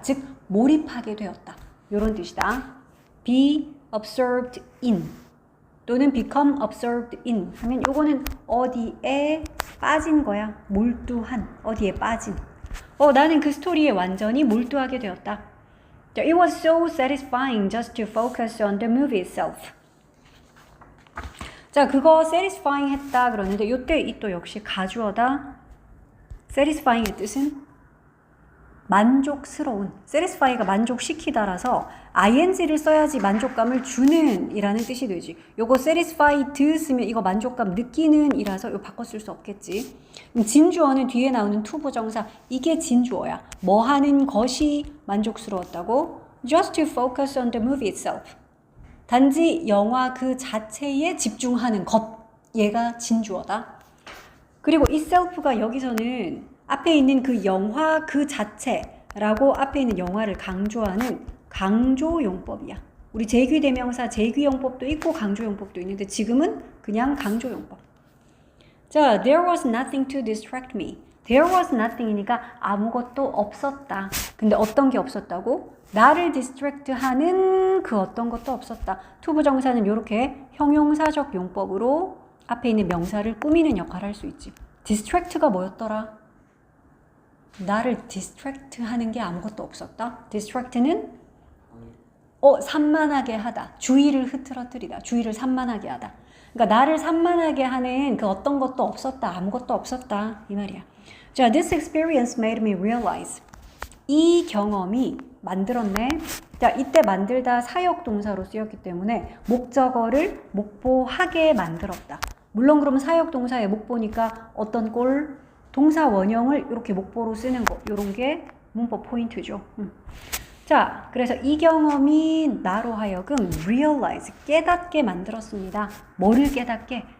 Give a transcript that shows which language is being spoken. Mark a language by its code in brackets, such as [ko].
[ko] 즉 몰입하게 되었다. 요런 뜻이다. be absorbed in 또는 become absorbed in 하면 요거는 어디에 빠진 거야. 몰두한, 어디에 빠진. 나는 그 스토리에 완전히 몰두하게 되었다. [en] It was so satisfying just to focus on the movie itself. [ko] 자, 그거 satisfying 했다 그러는데 요때 이 또 역시 가주어다. satisfying의 뜻은 만족스러운. satisfy가 만족시키다라서 ing를 써야지 만족감을 주는 이라는 뜻이 되지. 요거 satisfied 쓰면 이거 만족감 느끼는 이라서 요 바꿔 쓸 수 없겠지. 진주어는 뒤에 나오는 to 부정사. 이게 진주어야. 뭐 하는 것이 만족스러웠다고? [en] Just to focus on the movie itself. [ko] 단지 영화 그 자체에 집중하는 것. 얘가 진주어다. 그리고 itself가 여기서는 앞에 있는 그 영화 그 자체라고 앞에 있는 영화를 강조하는 강조용법이야. 우리 제귀대명사 제귀용법도 있고 강조용법도 있는데 지금은 그냥 강조용법. [en] 자, there was nothing to distract me. There was nothing [ko] 이니까 아무것도 없었다. 근데 어떤 게 없었다고? 나를 디스트랙트하는 그 어떤 것도 없었다. 투부정사는 이렇게 형용사적 용법으로 앞에 있는 명사를 꾸미는 역할을 할 수 있지. 디스트랙트가 뭐였더라? 나를 디스트랙트하는 게 아무것도 없었다. 디스트랙트는 산만하게 하다. 주의를 흐트러뜨리다. 주의를 산만하게 하다. 그러니까 나를 산만하게 하는 그 어떤 것도 없었다. 아무것도 없었다. 이 말이야. [en] 자, this experience made me realize. [ko] 이 경험이 만들었네. 자, 이때 만들다 사역 동사로 쓰였기 때문에 목적어를 목보하게 만들었다. 물론 그러면 사역 동사의 목보니까 어떤 꼴? 동사 원형을 이렇게 목보로 쓰는 거. 요런 게 문법 포인트죠. 자, 그래서 이 경험이 나로 하여금 realize, 깨닫게 만들었습니다. 뭐를 깨닫게?